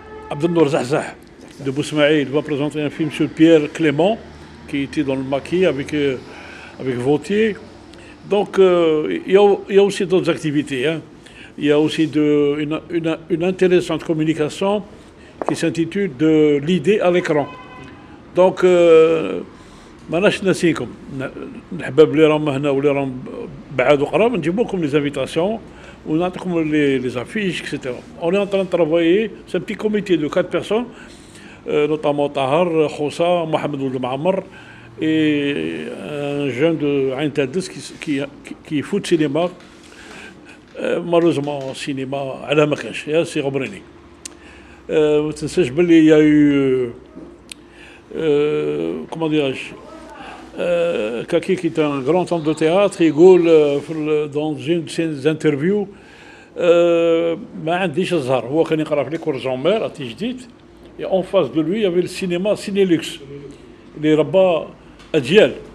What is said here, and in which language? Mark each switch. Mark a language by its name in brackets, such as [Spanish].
[French] Abdelnour Zahzah de Bousmaïl va présenter un film sur Pierre Clément qui était dans le maquis avec Vautier. Donc il y a aussi d'autres activités. Hein. Il y a aussi une intéressante communication qui s'intitule de l'idée à l'écran. Donc [Arabic] ماناش ناسيكم الحباب اللي راهم هنا واللي راهم بعاد وقراب نجيب لكم لي زانفيتاسيون ونعطيكم [French] les affiches, etc. On est en train de travailler, c'est un petit comité de 4 personnes, notamment Tahar, Khoussa, Mohamed Ould Ma'amar et un jeune de Ain Tadis qui fout de cinéma. Malheureusement, cinéma, à la Makash, c'est Robrini. Il y a eu, comment dirais-je, Kaki qui est un grand homme de théâtre, il gueule dans une de ses interviews [Arabic] ما عنديش الزهر هو كان يقرا في ليكور جامبير جديد [French] et en face de lui il y avait le cinéma Cinélux [Arabic] اللي ربى اجيال